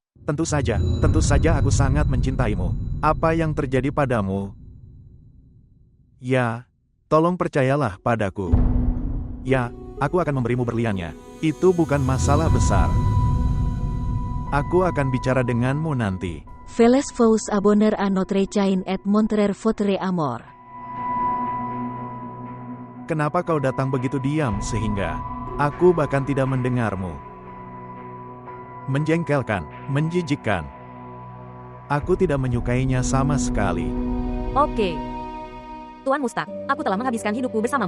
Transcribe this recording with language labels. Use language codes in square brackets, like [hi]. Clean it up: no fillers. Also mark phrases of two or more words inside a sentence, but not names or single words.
[id] Tentu saja aku sangat mencintaimu. Apa yang terjadi padamu? Ya, tolong percayalah padaku. Ya, aku akan memberimu berliannya. Itu bukan masalah besar. Aku akan bicara denganmu nanti. [fr] Veles vous abonner à notre chaîne et montrer votre amour. [id] Kenapa kau datang begitu diam sehingga aku bahkan tidak mendengarmu? Menjengkelkan, menjijikkan. Aku tidak menyukainya sama sekali. Oke. Tuan Mustaq, aku telah menghabiskan hidupku bersamamu.